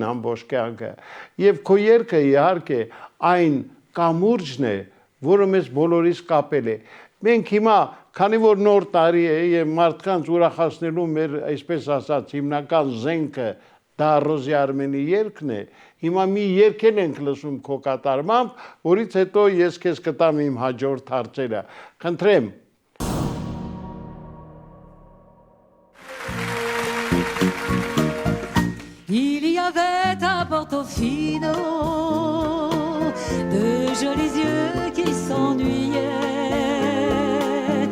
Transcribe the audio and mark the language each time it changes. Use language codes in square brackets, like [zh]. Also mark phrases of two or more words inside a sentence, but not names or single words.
[hy] ամբողջ կյանքը եւ քո երգը իհարկե այն կամուրջն է, որը մեզ բոլորիս կապել է։ Մենք հիմա, քանի որ նոր տարի է եւ մարդկանց ուրախացնելու մեր, այսպես ասած, հիմնական զենքը դա Ռոզի Արմենի երգն է, հիմա մի երգ ենք լսում քո կատարմամբ, որից հետո ես քեզ կտամ իմ հաջորդ հարցերը։ Խնդրեմ։ [fr] Il y avait à Portofino de jolis yeux qui s'ennuyaient.